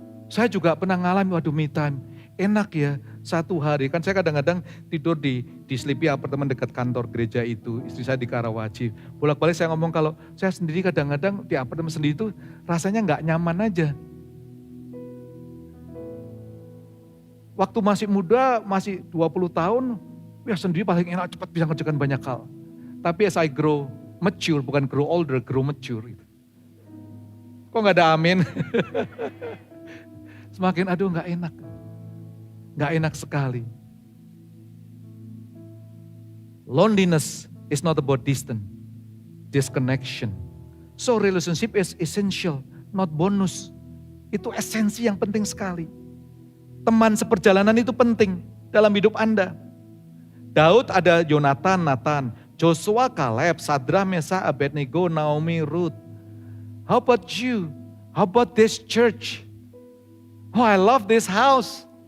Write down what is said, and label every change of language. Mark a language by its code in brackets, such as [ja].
[id] Saya juga pernah ngalamin, waduh me time, enak ya. Satu hari, kan saya kadang-kadang tidur di Sleepy apartemen dekat kantor gereja itu, istri saya di Karawaci. Bolak-balik saya ngomong kalau saya sendiri kadang-kadang di apartemen sendiri itu rasanya gak nyaman aja. Waktu masih muda, masih 20 tahun, ya sendiri paling enak, cepat bisa ngerjakan banyak hal. [en] Tapi as I grow mature, bukan grow older, grow mature. [id] Kok gak ada amin? Semakin aduh gak enak. Gak enak sekali. [en] Loneliness is not about distance, disconnection. So relationship is essential, not bonus. [id] Itu esensi yang penting sekali. Teman seperjalanan itu penting dalam hidup Anda. Daud ada Yonatan, Nathan, Joshua, Kaleb, Sadra, Mesa, Abednego, Naomi, Ruth. [en] How about you? How about this church? Oh, I love this house.